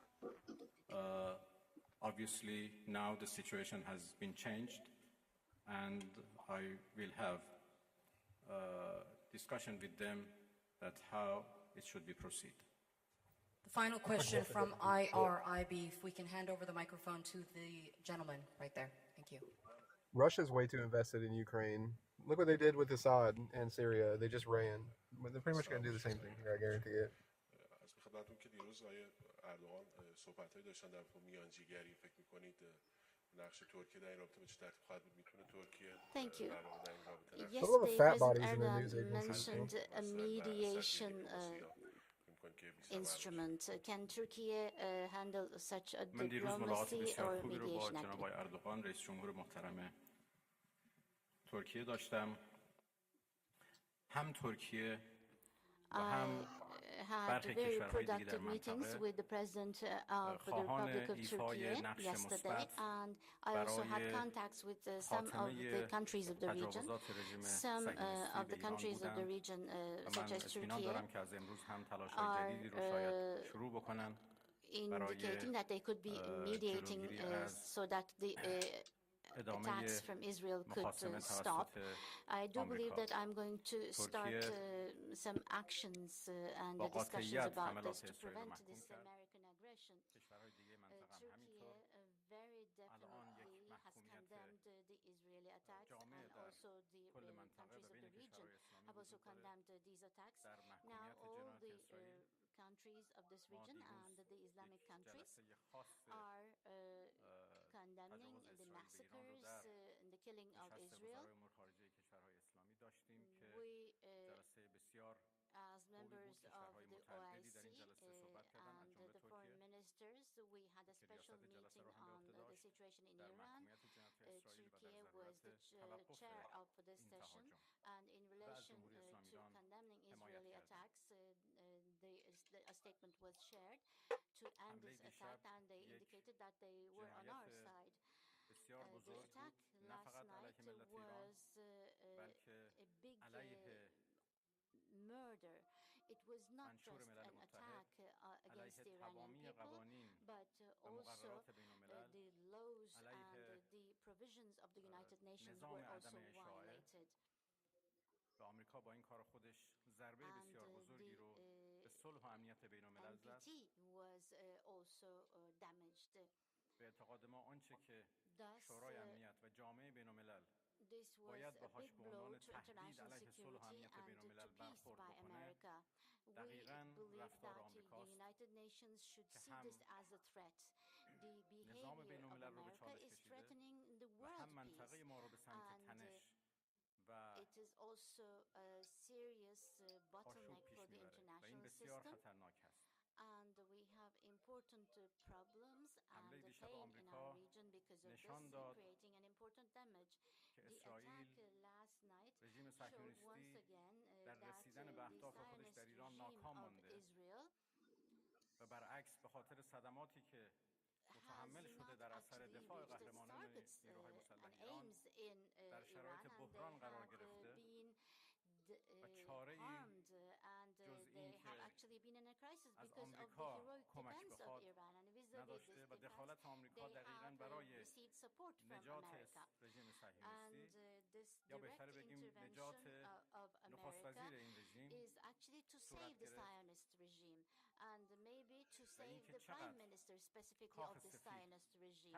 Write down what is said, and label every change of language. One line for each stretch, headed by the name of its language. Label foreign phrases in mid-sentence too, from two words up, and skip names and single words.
English: Obviously, now the situation has been changed, and I will have discussion with them that how it should be proceed. The final question from IRIB, if we can hand over the microphone to the gentleman right there. Thank you. Russia's way too invested in Ukraine. Look what they did with Assad and Syria. They just ran. They're pretty much going to do the same thing here, I guarantee it.
Persian: از خدمتتون که دیروز آقای اردوغان صحبت‌هایی داشتن در میانجیگری فکر می‌کنید نقش ترکیه در این رابطه به چه ترتیب خواهد بود میتونه ترکیه
English: Thank you.
Persian: در واقع در این رابطه
English: Yesterday, President Erdogan mentioned a mediation instrument. Can Turkey handle such a
Persian: من دیروز ملاقات
English: diplomacy
Persian: بسیار
English: or
Persian: خوبی رو با
English: mediation
Persian: جناب آقای
English: activity?
Persian: اردوغان رئیس جمهور محترم ترکیه داشتم. هم ترکیه و هم
English: Had
Persian: برخی
English: very
Persian: کشورهای دیگه در
English: productive meetings
Persian: منطقه
English: with the President of the
Persian: خواهان
English: Republic of
Persian: ایفای
English: Turkey
Persian: نقش
English: yesterday,
Persian: مثبت
English: and I also had
Persian: برای
English: contacts with some of the countries of the region.
Persian: تجاوزات رژیم
English: Some
Persian: صهیونیستی
English: of
Persian: به
English: the
Persian: ایران
English: countries of the
Persian: بودند
English: region,
Persian: و
English: such
Persian: من
English: as
Persian: اطمینان
English: Turkey,
Persian: دارم که از امروز هم تلاش‌های جدیدی رو شاید شروع بکنن برای
English: indicating that they could be mediating
Persian: جلوگیری از
English: so that the
Persian: ادامه
English: attacks from Israel could
Persian: مخاصمه
English: stop.
Persian: توسط
English: I do believe
Persian: آمریکا.
English: that I'm going to start
Persian: ترکیه
English: some actions and
Persian: با
English: discussions
Persian: قاطعیت
English: about this
Persian: حملات
English: to
Persian: اسرائیل رو
English: prevent
Persian: محکوم
English: this
Persian: کرد.
English: American aggression.
Persian: کشورهای دیگه منطقه هم همینطور.
English: Turkey very
Persian: الان یک
English: definitely has
Persian: محکومیت
English: condemned the Israeli attacks
Persian: جامع
English: and
Persian: در
English: also the
Persian: کل منطقه
English: countries
Persian: و
English: of
Persian: بین
English: the region
Persian: کشورهای اسلامی
English: have also
Persian: وجود داره.
English: condemned these attacks.
Persian: در
English: Now
Persian: محکومیت
English: all
Persian: جنایات
English: the
Persian: اسرائیل
English: countries of this
Persian: ما
English: region
Persian: دیروز
English: and the Islamic
Persian: یک
English: countries
Persian: جلسه خاص
English: are condemning
Persian: تجاوز
English: the
Persian: اسرائیل به ایران رو
English: massacres
Persian: در
English: and the killing of
Persian: نشست
English: Israel.
Persian: وزرای امور خارجه کشورهای اسلامی داشتیم که
English: We,
Persian: جلسه بسیار
English: as members of
Persian: کشورهای
English: the
Persian: متعددی در این
English: OIC
Persian: جلسه صحبت کردن از
English: and
Persian: جمله
English: the foreign
Persian: ترکیه
English: ministers, we had a
Persian: که
English: special
Persian: ریاست جلسه
English: meeting
Persian: رو هم به
English: on
Persian: عهده
English: the
Persian: داشت
English: situation in
Persian: در
English: Iran.
Persian: محکومیت جنایات اسرائیل و در
English: Turkey was the
Persian: ضرورت توقف
English: chair of this
Persian: این
English: session,
Persian: تهاجم
English: and in
Persian: و از
English: relation
Persian: جمهوری اسلامی
English: to
Persian: ایران
English: condemning
Persian: حمایت
English: Israeli
Persian: کردیم.
English: attacks, a statement was shared to end
Persian: حمله
English: this
Persian: دیشب
English: attack, and they
Persian: یک
English: indicated that they were on our
Persian: جنایت
English: side.
Persian: بسیار
English: The
Persian: بزرگ
English: attack
Persian: بود نه
English: last
Persian: فقط
English: night
Persian: علیه ملت ایران
English: was
Persian: بلکه
English: a big
Persian: علیه
English: murder. It was not
Persian: منشور
English: just
Persian: ملل
English: an
Persian: متحد
English: attack against
Persian: علیه
English: the Iranian
Persian: تمامی
English: people,
Persian: قوانین
English: but
Persian: و
English: also
Persian: مقررات بین الملل
English: the laws
Persian: علیه
English: and the provisions of the United Nations
Persian: نظام
English: were also
Persian: عدم اشاعه
English: violated.
Persian: و آمریکا با این کار خودش ضربه
English: And
Persian: بسیار بزرگی رو به صلح و امنیت بین الملل زد.
English: NPT was also damaged.
Persian: به اعتقاد ما آنچه که
English: Thus,
Persian: شورای امنیت و جامعه بین الملل
English: this was
Persian: باید
English: a
Persian: باهاش
English: big
Persian: به
English: blow
Persian: عنوان
English: to
Persian: تهدید
English: international
Persian: علیه صلح و
English: security
Persian: امنیت
English: and
Persian: بین
English: to
Persian: الملل
English: peace
Persian: برخورد
English: by
Persian: بکنه
English: America. We
Persian: دقیقاً
English: believe
Persian: رفتار
English: that the
Persian: آمریکاست
English: United Nations should
Persian: که
English: see
Persian: هم
English: this as a threat. The
Persian: نظام
English: behavior
Persian: بین
English: of
Persian: الملل رو به
English: America
Persian: چالش
English: is
Persian: کشیده
English: threatening the
Persian: و
English: world
Persian: هم
English: peace.
Persian: منطقه ما رو به سمت
English: And
Persian: تنش و
English: it is also a serious bottleneck
Persian: آشوب
English: for
Persian: پیش
English: the
Persian: میبره و این
English: international
Persian: بسیار
English: system.
Persian: خطرناک است.
English: And we have important problems
Persian: حمله
English: and
Persian: دیشب
English: pain in
Persian: آمریکا
English: our region because of
Persian: نشان
English: this,
Persian: داد
English: creating an important damage.
Persian: که
English: The
Persian: اسرائیل
English: attack last night
Persian: رژیم
English: showed once
Persian: صهیونیستی
English: again
Persian: در
English: that
Persian: رسیدن به
English: the
Persian: اهداف خودش
English: Zionist
Persian: در ایران
English: regime
Persian: ناکام
English: of
Persian: مانده
English: Israel
Persian: و برعکس به خاطر صدماتی که متحمل
English: has
Persian: شده
English: not
Persian: در اثر
English: actually
Persian: دفاع
English: reached its
Persian: قهرمانان
English: targets
Persian: نیروهای مسلح
English: and
Persian: ایران
English: aims in
Persian: در
English: Iran,
Persian: شرایط
English: and they
Persian: بحران قرار
English: have
Persian: گرفته
English: been harmed, and they have actually been in a crisis because of the heroic defense of Iran. And vis-a-vis this defense, they have received support from America. And this direct intervention of America is actually to save the Zionist regime, and maybe to save the prime minister specifically of the Zionist regime.